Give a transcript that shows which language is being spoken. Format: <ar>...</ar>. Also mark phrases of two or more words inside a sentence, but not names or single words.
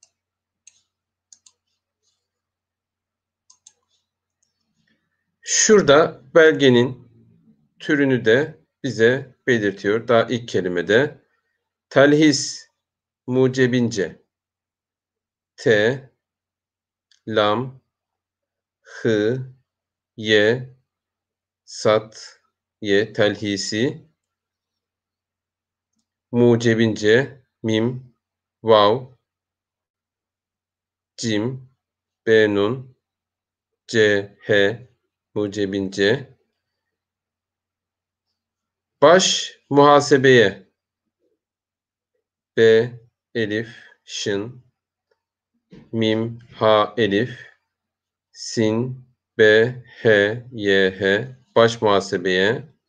<tr>Şurada belgenin türünü de bize belirtiyor. Daha ilk kelimede telhis mucebince T, lam, hı, ye, sat, ye telhisi mucebince mim, vav, cim, benun, c, he mucebince baş muhasebeye b, elif, şın, mim, ha, elif, sin, b, h, y, h baş muhasebeye</tr>